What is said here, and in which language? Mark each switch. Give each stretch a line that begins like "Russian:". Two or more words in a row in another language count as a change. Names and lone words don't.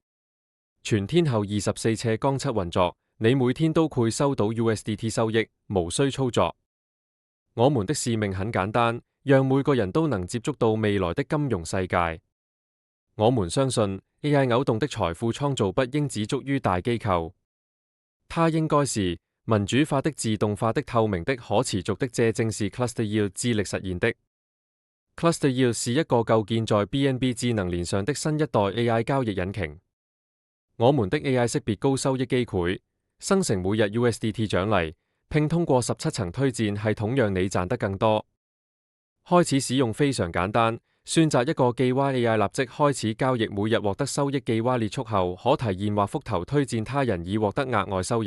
Chinese: 全天候24/7運作，你每天都會收到 USDT 收益，無需操作。我們的使命很簡單，讓每個人都能接觸到未來的金融世界。我們相信 AI 勾動的財富創造不應只足於大機構，它應該是民主化的、自動化的、透明的、可持續的，這正是 Cluster Yield 致力實現的。Cluster Yield 是一個構建在 BNB 智能鏈上的新一代 AI 交易引擎。我們的 AI 識別高收益機會，生成每日 USDT 獎勵，並通過17層推薦系統讓你賺得更多。開始使用非常簡單，選擇一個記娃 AI 立即開始交易，每日獲得收益。記娃列束後，可提現或復投推薦他人以獲得額外收入。